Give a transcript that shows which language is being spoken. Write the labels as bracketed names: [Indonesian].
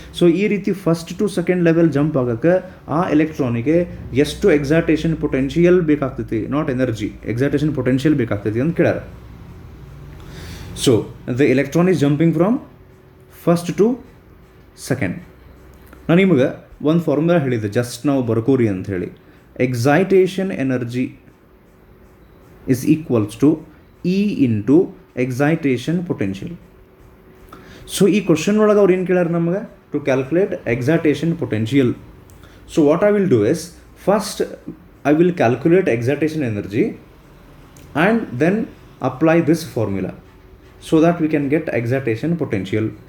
[Kannada] So ಈ ರೀತಿ first to second level jump ಆಗೋಕ್ಕೆ ಆ ಎಲೆಕ್ಟ್ರಾನಿಗೆ ಎಷ್ಟು excitation potential ಬೇಕಾಗ್ತೈತಿ, not energy, excitation potential ಬೇಕಾಗ್ತೈತಿ ಅಂತ ಕೇಳ್ಯಾರ. [English] So the electron is jumping from first to second. [Kannada] ನಾನು ನಿಮಗೆ ಒಂದು ಫಾರ್ಮುಲಾ ಹೇಳಿದ್ದೆ, ಜಸ್ಟ್ ನಾವು ಬರ್ಕೋರಿ ಅಂತ ಹೇಳಿ. [English] Excitation energy is equals to E into excitation potential. [Kannada] So ಈ ಕ್ವಶನ್ ಒಳಗೆ ಅವ್ರು ಏನು ಕೇಳ್ಯಾರ ನಮಗೆ, [English] To calculate excitation potential. So what I will do is, first I will calculate excitation energy and then apply this formula so that we can get excitation potential.